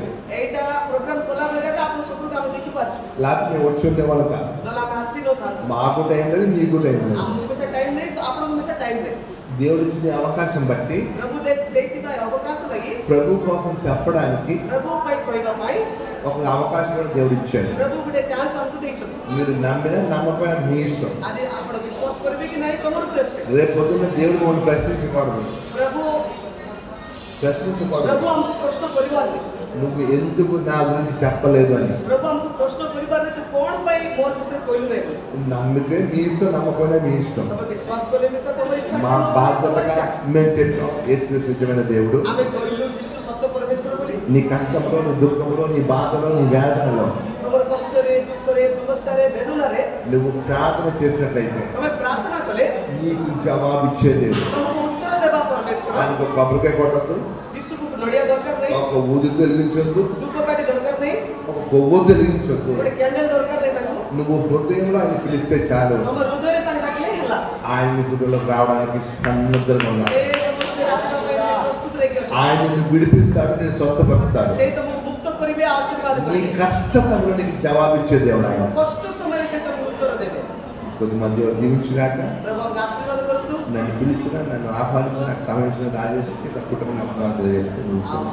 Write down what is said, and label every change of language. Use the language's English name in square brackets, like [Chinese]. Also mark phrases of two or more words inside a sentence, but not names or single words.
[Odia] ଏଇଟା ପ୍ରୋଗ୍ରାମ କଲା ବେଳେ ଆପଣ ସବୁକୁ ଆମେ ଦେଖିପାରୁଛୁ. [Telugu] లేకపోతే మేము వచ్చి ఉండేవాళ్ళు కాదు. [Odia] ନହେଲେ ଆମେ ଆସିନଥାନ୍ତୁ. [Telugu] మాకు టైం లేదు, నీకు టైం లేదు. [Odia] ଆମକୁ ସେ ଟାଇମ୍ ନାହିଁ, ଆପଣଙ୍କୁ ବି ସେ ଟାଇମ୍ ନାହିଁ. [Telugu] దేవుడు ఇచ్చిన అవకాశం బట్టి [Odia] ପ୍ରଭୁ ଦେଇଥିବା ଅବକାଶ ଲାଗି [Telugu] ప్రభు కోసం చెప్పడానికి [Odia] ପ୍ରଭୁ ପାଇଁ କହିବା ପାଇଁ [Telugu] ఒక అవకాశం కూడా దేవుడు ఇచ్చాడు. [Odia] ପ୍ରଭୁ ଗୋଟେ ଚାନ୍ସ ଆମକୁ ଦେଇଛନ୍ତି. [Telugu] మీరు నమ్మినా నమ్మకపోయినా మీ ఇష్టం. [Odia] ଆଜି ଆପଣ ବିଶ୍ୱାସ କରିବେ କି ନାହିଁ ତମର ଉପରେ ଅଛି. [Telugu] రేపు పొద్దున్న దేవుడు మమ్మల్ని ప్రశ్నించకూడదు. [Odia] ପ୍ରଭୁ [Telugu] ప్రశ్నించకూడదు [Odia] ଆମକୁ ପ୍ରଶ୍ନ କରିବାନି. [Telugu] నువ్వు ఎందుకు నా గురించి చెప్పలేదు అని. [Odia] ପ୍ରଭୁ ଆମକୁ ପ୍ରଶ୍ନ କରିବାନି ତୁ କ'ଣ ପାଇଁ ମୋର ବିଷୟରେ କହିଲୁ ନାହିଁ ବୋଲି. [Telugu] నమ్మితే మీ ఇష్టం, నమ్మకపోయినా మీ ఇష్టం. [Odia] ତମେ ବିଶ୍ୱାସ କଲେ ମିଶା ତମର ଇଚ୍ଛା. [Telugu] మా బాధ్యతగా మేము చెప్పాం యేసుక్రీస్తు నిజమైన దేవుడు. [Odia] ଆମେ କହିଲୁ ଯୀଶୁ ସତ୍ୟ ପରମେଶ୍ୱର ବୋଲି. [Telugu] నీ కష్టంలో, నీ దుఃఖంలో, నీ బాధలో, నీ వేదనలో [Odia] ତମର କଷ୍ଟରେ, ଦୁଃଖରେ, ସମସ୍ୟାରେ, ବେଦନାରେ [Telugu] నువ్వు ప్రార్థన చేసినట్లయితే [Odia] ତମେ ପ୍ରାର୍ଥନା କଲେ [Telugu] నీకు జవాబు ఇచ్చే దేవుడు. [Odia] ତମକୁ ଉତ୍ତର ଦେବା ପରମେଶ୍ୱର. [Telugu] ఆయనకు ఒక కొబ్బరికాయ కొట్టద్దు, [Odia] ଯୀଶୁକୁ ନଡ଼ିଆ ଦରକାର ନାହିଁ, [Telugu] ఒక ఊది వెలిగించొద్దు, [Odia] ଧୂପକାଠି దొరକାର ନାହିଁ, [Telugu] ఒక కొవ్వొ వెలిగించొద్దు. [Odia] ଗୋଟେ କ୍ୟାଣ୍ଡେଲ ଦରକାର ନାହିଁ ତାଙ୍କୁ. [Telugu] నువ్వు హృదయంలో ఆయన పిలిస్తే చాలు, [Odia] ତମ ହୃଦୟରେ ତାଙ୍କୁ ଡାକିଲେ ହେଲା. [Telugu] ఆయన నీ హృదయంలోకి రావడానికి సన్నద్ధంగా ఉన్నాడు. [Odia] ସେ ତମ ହୃଦୟରେ ଆସିବା ପାଇଁ ପ୍ରସ୍ତୁତ ହେଇକି ଅଛି. [Telugu] ఆయన నిన్ను విడిపిస్తాడు, నేను స్వస్థపరుస్తాడు. [Odia] ସେ ତମକୁ ମୁକ୍ତ କରିବେ, ଆଶୀର୍ବାଦ [Telugu] నీ కష్ట సమయంలో నీకు జవాబిచ్చే దేవుడు ఆయన. [Odia] କଷ୍ଟ ସମୟରେ ସେ ତମକୁ ଉତ୍ତର ଦେବେ। [Telugu] కొద్దిమంది దీవించుగాక. [Odia] ପ୍ରଭୁ ଆମକୁ ଆଶୀର୍ବାଦ କରନ୍ତୁ। [Telugu] నన్ను పిలిచిన, నన్ను ఆహ్వానించిన, నాకు సమయం ఇచ్చిన రాజేష్కి తన కుటుంబ నమ్మకాలు తెలియజేసి ముగిస్తాను.